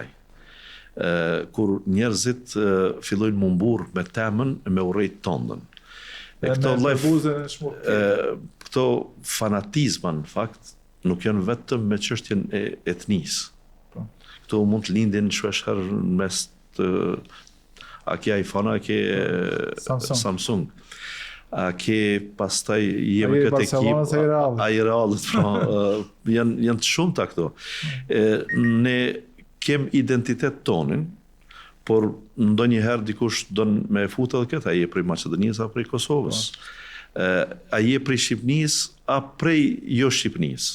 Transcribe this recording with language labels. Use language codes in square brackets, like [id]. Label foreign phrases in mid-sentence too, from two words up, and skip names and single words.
[sq] Kur njerëzit fillojnë më mburr me temën e me urrejt tondën. Këto fanatizma në fakt nuk janë vetëm me çështjen e etnisë. Këto mund të lindin shpesh në mes të a ke iPhone, a ke Samsung. A ke pastaj jemi këtë ekip, a i realët, janë të shumta këto. Ne kem identitet tonin, por ndonjëherë dikush don me fut edhe këtë, a je prej Maqedonisë apo prej Kosovës, a je prej Shqipënisë apo prej jo Shqipënisë.